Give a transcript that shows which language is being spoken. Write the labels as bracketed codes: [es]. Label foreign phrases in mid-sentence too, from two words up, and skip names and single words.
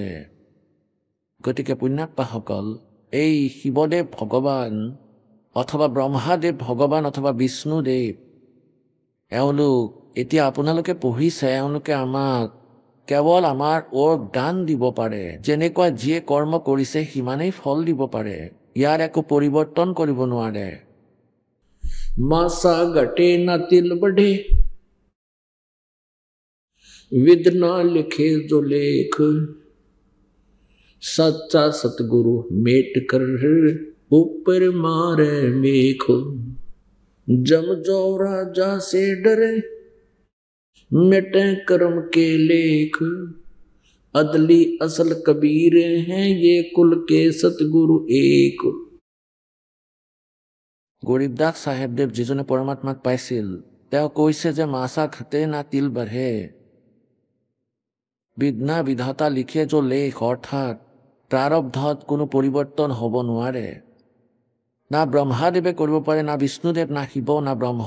[as] গতিকে পুণ্যাত্মাসকল, এই শিৱদেৱ ভগৱান অথবা ব্ৰহ্মাদেৱ ভগৱান অথবা বিষ্ণুদেৱ, এওঁলোক এতিয়া আপোনালোকে পঢ়িছে, এওঁলোকে আমাক কেৱল আমাৰ দান দিব পাৰে। যেনেকুৱা যিয়ে কৰ্ম কৰিছে সিমানেই ফল দিব পাৰে। ইয়াৰ একো পৰিৱৰ্তন কৰিব নোৱাৰে। [hi] माशा घटे ना तिल बढ़े, विद ना लिखे जो लेख, सच्चा सतगुरु मेट कर ऊपर मारे मेख, जम जो राजा से डरे मिटे कर्म के लेख, अदली असल कबीर हैं ये कुल के सतगुरु एक। [as] গৰিবদাস চাহেবদেৱ যিজনে পৰমাত্মাক পাইছিল, তেওঁ কৈছে যে [hi] माशा घटे ना तिल बढ़े, बिघ्ना बिधाता लिखे जो लेख, [as] অৰ্থাৎ প্ৰাৰব্ধত কোনো পৰিৱৰ্তন হ'ব নোৱাৰে। না ব্ৰহ্মাদেৱে কৰিব পাৰে, না বিষ্ণুদেৱ, না শিৱ, না ব্ৰহ্ম।